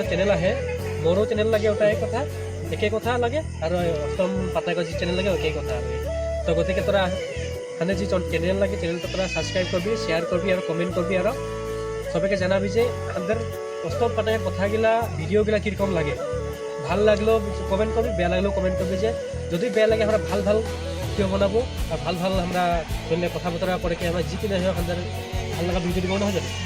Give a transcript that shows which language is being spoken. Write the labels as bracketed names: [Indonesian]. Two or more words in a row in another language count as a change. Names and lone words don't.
[Bangla] চ্যানেল আহে মোরও চ্যানেল লাগে ওটা একে কথা লাগে আর অষ্টম পাটনায়কৰ যি চ্যানেল লাগে একে কথা তো গতিকে তোরা মানে যে চ্যানেল লাগে চ্যানেলটা তোরা সাবস্ক্রাইব করবি শেয়ার করবি আর কমেন্ট করবি আর সবাইকে জানাবি যে আমাদের অষ্টম পাটনায়কের কথাগুলা ভিডিওগুলা কীরকম লাগে ভাল লাগলেও কমেন্ট করবি বেয়া লাগলেও কমেন্ট করবি যে যদি বেয়া লাগে আমরা ভাল ভিডিও বানাবো আর ভাল আমরা ধরলে কথা বতরা করে কি আমরা যিকি নাই হোক আমাদের ভাল লাগা ভিডিও দিব না হয় জানো